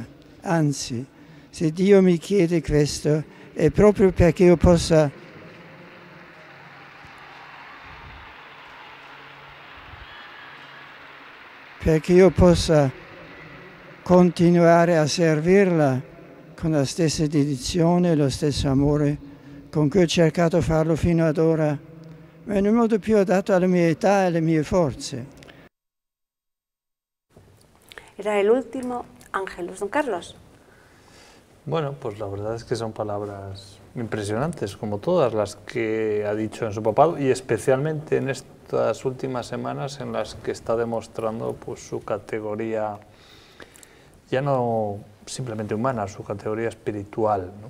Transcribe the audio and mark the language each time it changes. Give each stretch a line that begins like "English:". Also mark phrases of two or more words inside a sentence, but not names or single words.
Italian: Anzi, se Dio mi chiede questo, è proprio perché io possa continuare a servirla con la stessa dedizione e lo stesso amore con cui ho cercato di farlo fino ad ora, ma in un modo più adatto alla mia età e alle mie forze.
Spanish: Era el último Ángelus. Don Carlos. Bueno, pues la verdad es que son palabras impresionantes, como todas las que ha dicho en su papado, y especialmente en estas últimas semanas en las que está demostrando pues, su categoría, ya no simplemente humana, su categoría espiritual, ¿no?